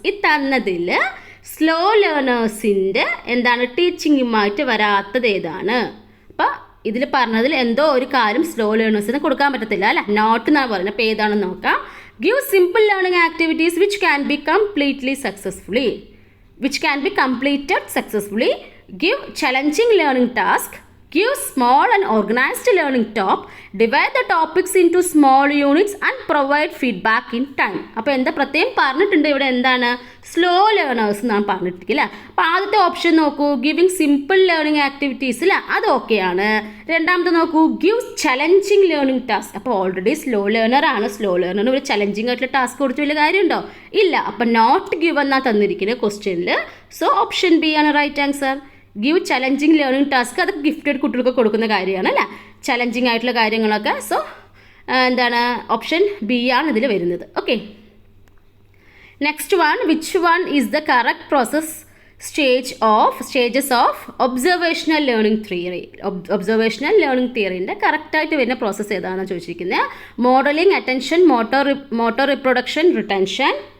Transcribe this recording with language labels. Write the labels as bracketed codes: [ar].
[ml] ഈ തന്നതിൽ സ്ലോ ലേണേഴ്സിൻ്റെ എന്താണ് ടീച്ചിങ്ങുമായിട്ട് വരാത്തത് ഏതാണ്? അപ്പോൾ ഇതിൽ പറഞ്ഞതിൽ എന്തോ ഒരു കാര്യം സ്ലോ ലേണേഴ്സിന് കൊടുക്കാൻ പറ്റത്തില്ല അല്ലേ. നോട്ട് എന്നാണ് പറയുന്നത്. അപ്പോൾ ഏതാണെന്ന് നോക്കാം. [en] Give simple learning activities which can be completely successfully, which can be completed successfully. Give challenging learning task. Give small and organized learning top. Divide the topics into small units and provide feedback in time. [ml] അപ്പോൾ എന്താ പ്രത്യേകം പറഞ്ഞിട്ടുണ്ട് ഇവിടെ? എന്താണ് slow learners എന്നാണ് പറഞ്ഞിട്ടില്ല. അപ്പോൾ ആദ്യത്തെ ഓപ്ഷൻ നോക്കൂ, ഗിവിങ് സിമ്പിൾ ലേണിംഗ് ആക്ടിവിറ്റീസ് ഇല്ല, അത് ഓക്കെയാണ്. രണ്ടാമത്തെ നോക്കൂ, ഗിവ് ചലഞ്ചിങ് ലേണിംഗ് ടാസ്ക്. അപ്പോൾ ഓൾറെഡി സ്ലോ ലേണർ ആണ്. സ്ലോ ലേണറിന് ഒരു ചലഞ്ചിങ് ആയിട്ടുള്ള ടാസ്ക് കൊടുത്ത് വലിയ കാര്യമുണ്ടോ? ഇല്ല. അപ്പോൾ നോട്ട് ഗിവ് എന്നാണ് തന്നിരിക്കുന്നത് ക്വസ്റ്റ്യനിൽ. സോ ഓപ്ഷൻ ബി ആണ് right answer. Give challenging learning task, അത് ഗിഫ്റ്റഡ് കുട്ടികൾക്ക് കൊടുക്കുന്ന കാര്യമാണ് അല്ലേ, ചലഞ്ചിങ് ആയിട്ടുള്ള കാര്യങ്ങളൊക്കെ. സോ എന്താണ് ഓപ്ഷൻ ബി ആണ് ഇതിൽ വരുന്നത്. Okay, next one, [en] Which one is the correct process stages of observational learning theory. [ml] Observational learning theoryൻ്റെ കറക്റ്റായിട്ട് വരുന്ന പ്രോസസ്സ് ഏതാണെന്ന് ചോദിച്ചിരിക്കുന്നത്. [en] Modelling, attention, motor reproduction, retention.